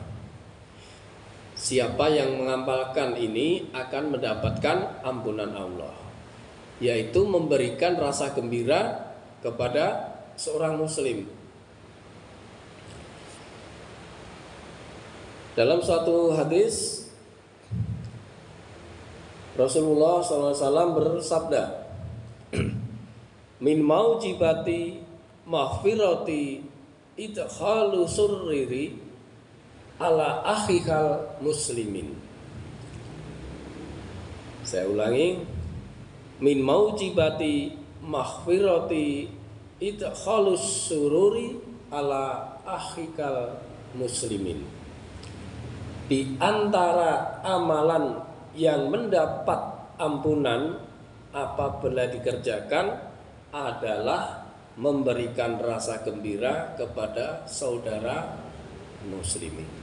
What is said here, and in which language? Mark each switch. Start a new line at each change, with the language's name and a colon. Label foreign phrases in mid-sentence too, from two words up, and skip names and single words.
Indonesian: Siapa yang mengamalkan ini akan mendapatkan ampunan Allah, yaitu memberikan rasa gembira kepada seorang muslim. Dalam suatu hadis Rasulullah SAW bersabda,
Arabic: من موجبات مغفرة إدخال السرور على أخيك المسلمين.
Indonesian: Saya ulangi,
Arabic: من موجبات مغفرة إدخال السرور على أخيك المسلمين.
Indonesian: Di antara amalan yang mendapat ampunan apabila dikerjakan adalah memberikan rasa gembira kepada saudara muslimin.